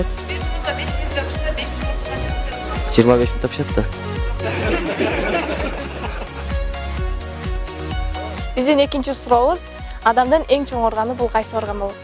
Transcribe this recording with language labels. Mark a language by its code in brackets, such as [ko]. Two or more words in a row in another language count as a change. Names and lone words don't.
[uz] Bir yumurta 5 minutda pishsa, 5 yumurta qancha minutda pishadi? 25 minutda pishadi. [ky] Биздин экинчи сурообуз: адамдын эң чоң органы бул кайсы орган болот?